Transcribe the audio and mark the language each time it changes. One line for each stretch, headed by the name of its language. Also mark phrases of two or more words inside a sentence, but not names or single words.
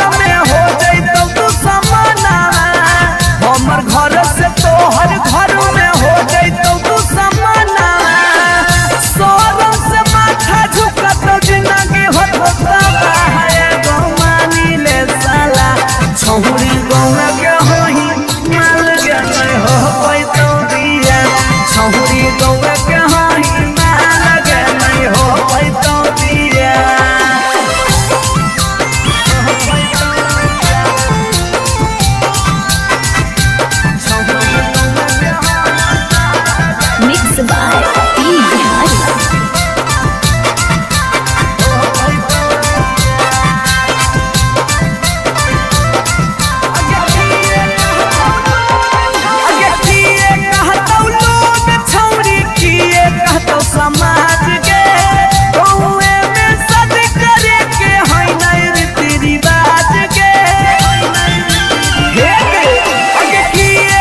Angika: में हो जैतौ तू समाना हमर घर से तोहर घर में हो जैतौ तू समाना सोरम से माथा झुकत जिंदगी होता है गौमानी ले साला छौरी गौवा के होई माल के नहीं हो पैतौ दिया छौरी गौवा के होई माल के नहीं हो पैतौ दिया
English: Mix by P Bihari.
Angika: अगे किए कहतौ लोग छौरी किए कहतौ समाज के गौए में सद करे के है नहीं रीति रिवाज के अगे किए